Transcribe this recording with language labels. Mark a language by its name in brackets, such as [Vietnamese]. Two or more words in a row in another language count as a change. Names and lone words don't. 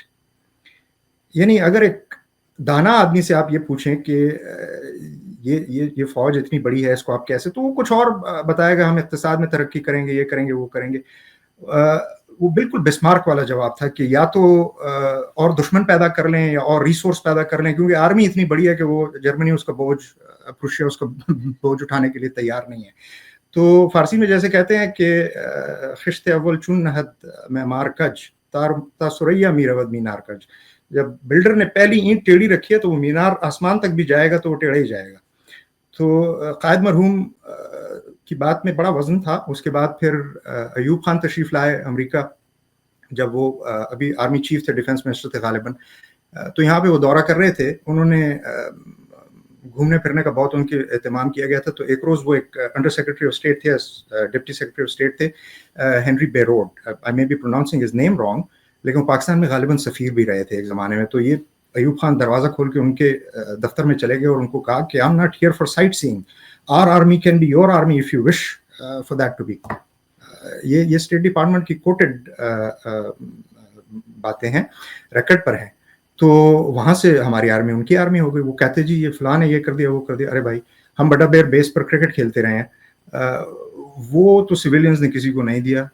[Urdu] یعنی اگر ایک دانا آدمی سے آپ یہ پوچھیں کہ یہ فوج اتنی بڑی ہے، اس کو آپ کیسے، تو وہ کچھ اور بتائے گا، ہم اقتصاد میں ترقی کریں گے، یہ کریں گے، وہ کریں گے. وہ بالکل بسمارک والا جواب تھا کہ یا تو اور دشمن پیدا کر لیں یا اور ریسورس پیدا کر لیں، کیونکہ آرمی اتنی بڑی ہے کہ وہ جرمنی اس کا بوجھ، پروشیا اس کا بوجھ اٹھانے کے لیے تیار نہیں ہے. [Persian] تو فارسی میں جیسے کہتے ہیں کہ خشت اول چون نہد معمار کج تا سریا میرود مینار کج. [Urdu] جب بلڈر نے پہلی اینٹ ٹیڑھی رکھی ہے تو وہ مینار آسمان تک بھی جائے گا تو وہ ٹیڑھا ہی جائے گا. تو قائد مرحوم کی بات میں بڑا وزن تھا. اس کے بعد پھر ایوب خان تشریف لائے امریکہ، جب وہ ابھی [English] army chief [Urdu] تھے، [English] defence minister [Urdu] تھے غالباً. تو یہاں پہ وہ دورہ کر رہے تھے. انہوں نے گھومنے پھرنے کا بہت ان کے اہتمام کیا گیا تھا. تو ایک روز وہ ایک [English] under secretary of state [Urdu] थे, [English] deputy secretary of state [Urdu] थे, हेनरी बेरोड. [English] I may be pronouncing his name wrong, [Urdu] لیکن وہ پاکستان میں غالباً سفیر بھی رہے تھے ایک زمانے میں. تو یہ ایوب خان دروازہ کھول کے ان کے دفتر میں چلے گئے اور ان کو کہا کہ [English] I am not here for sightseeing, our army can be your army if you wish for that to be. [Urdu] یہ اسٹیٹ ڈیپارٹمنٹ کی کوٹڈ باتیں ہیں، ریکارڈ پر ہیں. تو وہاں سے ہماری آرمی ان کی آرمی ہو گئی۔ وہ کہتے جی یہ فلاں نے یہ کر دیا، وہ کر دیا. ارے بھائی، ہم بڑا بیر بیس پر کرکٹ کھیلتے رہے ہیں، وہ تو سویلینز نے کسی کو نہیں دیا.